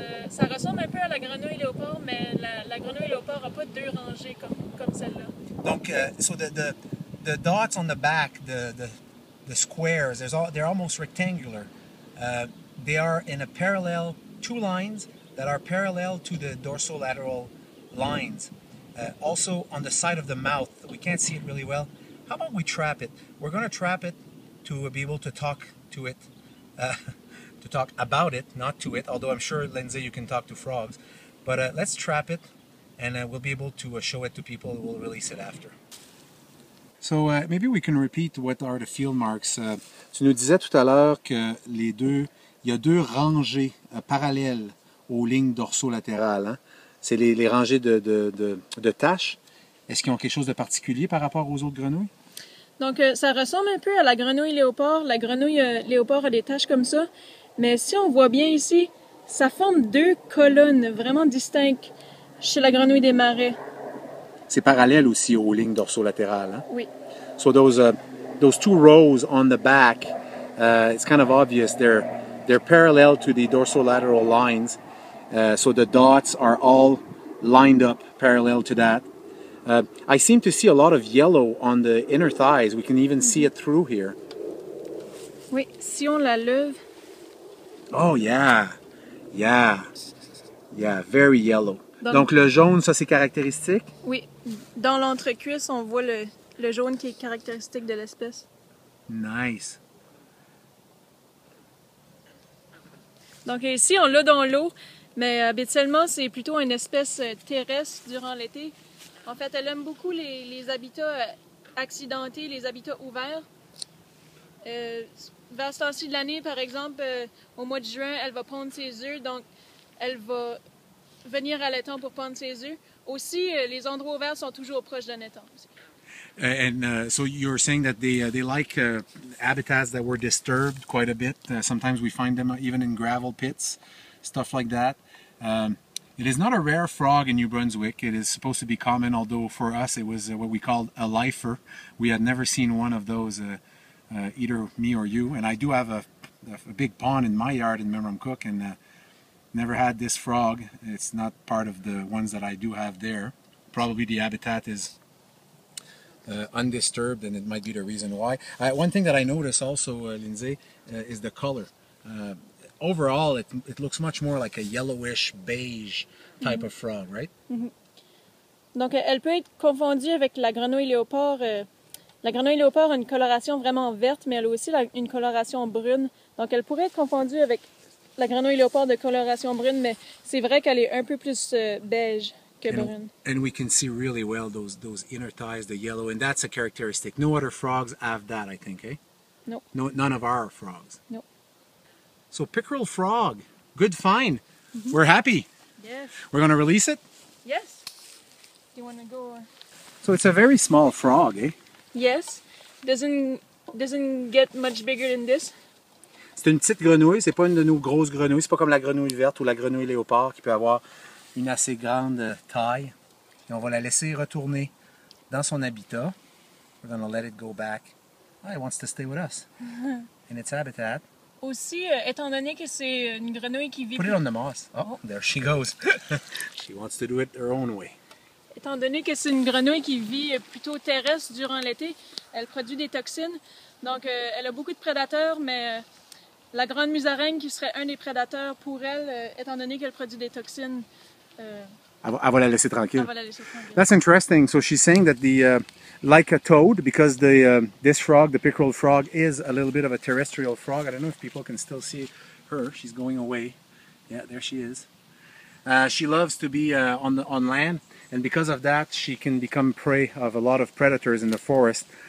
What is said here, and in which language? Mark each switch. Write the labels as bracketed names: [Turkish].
[French] Ça ressemble un peu à la grenouille léopard, mais la grenouille léopard n'a pas deux rangées comme celle-là. [English] Donc, so the dots on the back, the squares, they're almost rectangular. They are in a parallel, two lines that are parallel to the dorsolateral lines. Also on the side of the mouth, we can't see it really well. How about we trap it? We're going to trap it to be able to talk to it, to talk about it, not to it, although I'm sure, Lindsay, you can talk to frogs. But let's trap it, and we'll be able to show it to people. We'll release it after. So maybe we can repeat what are the field marks. [French] Tu nous disais tout à l'heure que il y a deux rangées parallèles aux lignes dorsaux-latérales. Hein? C'est les rangées de taches. Est-ce qu'ils ont quelque chose de particulier par rapport aux autres grenouilles? Donc, ça ressemble un peu à la grenouille léopard. La grenouille léopard a des taches comme ça. Mais si on voit bien ici, ça forme deux colonnes vraiment distinctes chez la grenouille des marais. C'est parallèle aussi aux lignes dorsaux-latérales. Hein? Oui. [English] So those two rows on the back, it's kind of obvious they're parallel to the dorsolateral lines. So the dots are all lined up parallel to that. I seem to see a lot of yellow on the inner thighs. We can even see it through here. [French] Oui, si on la lève. [English] Oh yeah, very yellow. [French] Donc le jaune, ça c'est caractéristique? Oui, dans l'entrecuisse, on voit le jaune qui est caractéristique de l'espèce. [English] Nice. [French] Donc ici, on l'a dans l'eau, mais habituellement, c'est plutôt une espèce terrestre durant l'été. En fait, elle aime beaucoup les habitats accidentés, les habitats ouverts. Vers ce temps-ci de l'année, par exemple, au mois de juin, elle va pondre ses œufs, donc elle va venir à l'étang pour pondre ses œufs. Aussi, les endroits ouverts sont toujours proches d'un étang. [English] And so you're saying that they like habitats that were disturbed quite a bit. Sometimes we find them even in gravel pits, stuff like that. It is not a rare frog in New Brunswick. It is supposed to be common, although for us it was what we called a lifer. We had never seen one of those, either me or you. And I do have a big pond in my yard in Memramcook, and never had this frog. It's not part of the ones that I do have there. Probably the habitat is undisturbed, and it might be the reason why. One thing that I notice also, Lindsay, is the color. Overall, it looks much more like a yellowish beige type of frog, right? Mm-hmm. [French] Donc, elle peut être confondue avec la grenouille léopard. La grenouille léopard a une coloration vraiment verte, mais elle a aussi une coloration brune. Donc, elle pourrait être confondue avec la grenouille léopard de coloration brune, mais c'est vrai qu'elle est un peu plus beige que brune. [English] And we can see really well those inner thighs, the yellow, and that's a characteristic. No other frogs have that, I think, eh? No. No, none of our frogs. No. So pickerel frog, good find. Mm-hmm. We're happy. Yes. We're going to release it? Yes. You want to go? So it's a very small frog, eh? Yes. Doesn't get much bigger than this. [French] C'est une petite grenouille, c'est pas une de nos grosses grenouilles. C'est pas comme la grenouille verte ou la grenouille léopard qui peut avoir une assez grande taille. Et on va la laisser retourner dans son habitat. [English] We're going to let it go back. Oh, it wants to stay with us in its habitat. [French] Aussi, étant donné que c'est une grenouille qui vit... [English] Put it on the moss. Oh, there she goes. She wants to do it her own way. [French] Étant donné que c'est une grenouille qui vit plutôt terrestre durant l'été, elle produit des toxines. Donc, elle a beaucoup de prédateurs, mais la grande musaraigne qui serait un des prédateurs pour elle, étant donné qu'elle produit des toxines, Elle va la laisser tranquille. elle va la laisser tranquille. [English] That's interesting. So she's saying that like a toad, because this frog, the pickerel frog, is a little bit of a terrestrial frog. I don't know if people can still see her. She's going away. Yeah, there she is. She loves to be on land, and because of that, she can become prey of a lot of predators in the forest.